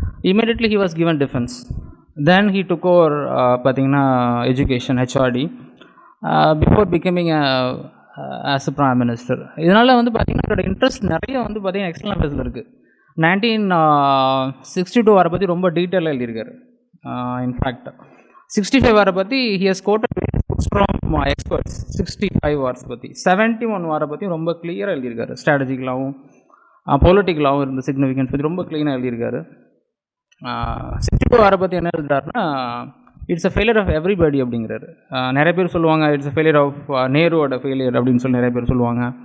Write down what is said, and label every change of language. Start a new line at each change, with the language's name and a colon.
English: Immediately he was given defense. Then he took over
Tamil: பார்த்தீங்கன்னா
English: education, HRD, before becoming as a prime minister.
Tamil: இதனால் வந்து பார்த்திங்கன்னா அவரோட interest நிறைய வந்து பார்த்திங்கன்னா எக்ஸ்டர்னல் அஃபேர்ஸில் இருக்குது. 1962 வரை பற்றி ரொம்ப டீட்டெயிலாக எழுதியிருக்காரு.
English: In fact 65 வாரை பற்றி he has quoted from experts.
Tamil: 65 Wars பற்றி, 71 வாரை பற்றி ரொம்ப கிளியராக எழுதியிருக்காரு. ஸ்ட்ராட்டஜிக்கலாகவும் பொலிட்டிக்கலாகவும் இருந்த சிக்னிஃபிகன்ஸ் பற்றி ரொம்ப க்ளீனாக எழுதியிருக்காரு. சிக்ஸ்டி வாரை பற்றி என்ன எழுதுறாருன்னா,
English: it's a failure of everybody
Tamil: அப்படிங்கிறாரு. நிறைய பேர் சொல்லுவாங்க
English: it's a failure of
Tamil: நேருவோட failure அப்படின்னு சொல்லி நிறைய பேர் சொல்லுவாங்க.